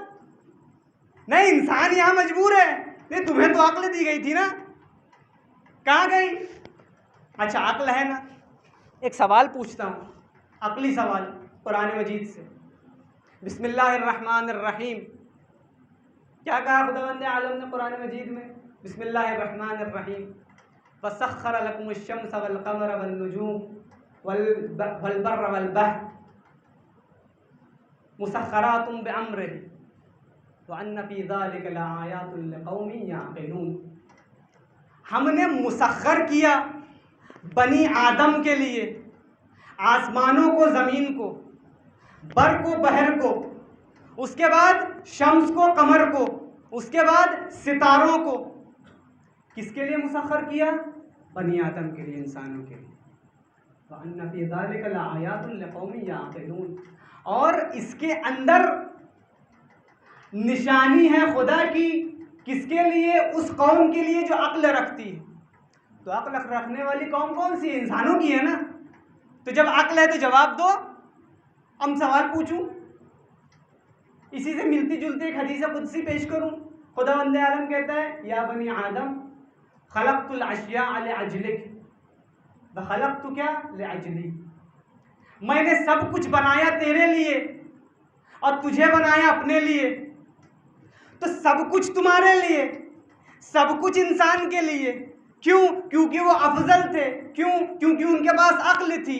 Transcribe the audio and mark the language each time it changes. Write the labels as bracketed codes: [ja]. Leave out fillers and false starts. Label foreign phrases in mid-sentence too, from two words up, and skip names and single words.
[hi] नहीं, इंसान यहां मजबूर है। नहीं, तुम्हें तो अक्ल दी गई थी ना, कहां गई? अच्छा अक्ल है ना, एक सवाल पूछता हूं, अक्ली सवाल कुरान मजीद से। बिस्मिल्लाहिर्रहमानिर्रहीम, क्या कहा खुदावंद आलम ने कुरान मजीद में? [ar] बिस्मिल्लाहिर्रहमानिर्रहीम, وسخر لكم الشمس والقمر والنجوم والبر والبحر مسخرات بأمره وأن في ذلك لآيات لقوم يعقلون. [hi] हमने मुसख्खर किया बनी आदम के लिए आसमानों को, ज़मीन को, बर को, बहर को, उसके बाद शम्स को, कमर को, उसके बाद सितारों को। किसके लिए मुसख्खर किया? बनी आदम के लिए, इंसानों के लिए। [ar] وأن في ذلك لآيات لقوم يعقلون, [hi] और इसके अंदर निशानी है खुदा की, किसके लिए? उस कौम के लिए जो अक्ल रखती है। तो अक्ल रखने वाली कौम कौन सी है? इंसानों की है ना। तो जब अक्ल है तो जवाब दो। हम सवाल पूछूं, इसी से मिलती जुलती एक हदीस कुदसी पेश करूं। खुदावंद आलम कहता है, [ar] يا بني آدم خلقت الأشياء لأجلك وخلقتك لأجلي. [hi] मैंने सब कुछ बनाया तेरे लिए और तुझे बनाया अपने लिए। तो सब कुछ तुम्हारे लिए, सब कुछ इंसान के लिए। क्यों? क्योंकि वो अफजल थे। क्यों? क्योंकि उनके पास अक्ल थी।